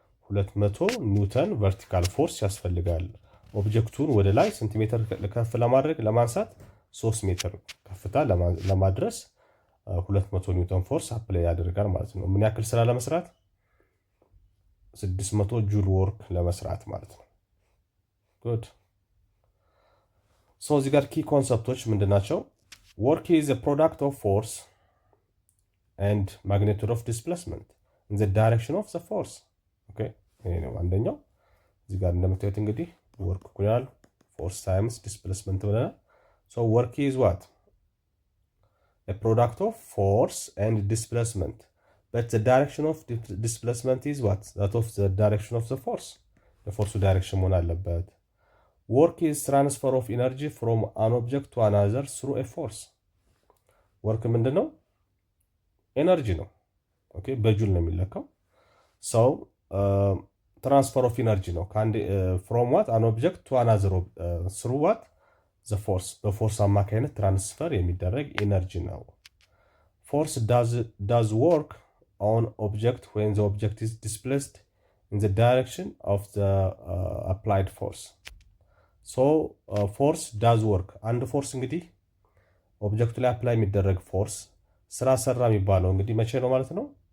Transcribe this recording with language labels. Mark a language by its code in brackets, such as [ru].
[am] 200 ኒውተን ቨርቲካል ፎርስ ያስፈልጋል። ኦብጀክቱን ወደ ላይ ሴንቲሜትር ከፍ ለማድረግ ለማንሳት 3 ሜትር ከፍታ ለማድረስ 200 ኒውተን ፎርስ አፕላይ ያደርጋል ማለት ነው። ምን ያክል ስራ ለመስራት? 600 ጁል ወርክ ለመስራት ማለት ነው። ጉድ። ሶ እዚህ ጋር ኪ ኮንሰፕቶች ምንድናቸው? [en] ወርክ ኢዝ a product of force and magnitude of displacement in the direction of the force. [am] ኦኬ ይሄ ነው አንደኛው። እዚህ ጋር እንደምታዩት እንግዲህ ወርክ ኩሎናል ፎርስ ታይምስ ዲስፕሌስመንት ብለናል። [en] ሶ ወርክ ኢዝ ዋት a product of force and displacement, but the direction of displacement is what? That of the direction of the force. The force direction [am] መሆን አለበት። [en] Work is transfer of energy from an object to another through a force. [am] Work ምንድን ነው? ኤነርጂ ነው። ኦኬ በጁል ነው የሚለካው። [en] So transfer of energy [am] ነው [en] from what? An object to another through what? The force. [am] በፎርስ አማካይነት ትራንስፈር የሚደረግ ኤነርጂ ነው። [en] Force does work on object when the object is displaced in the direction of the applied force. So force does work. [am] አንድ ፎርስ እንግዲህ ኦብጀክቱ ላይ አፕላይ የሚደረግ ፎርስ ስራ ሰራ የሚባለው እንግዲህ መቼ ነው ማለት ነው?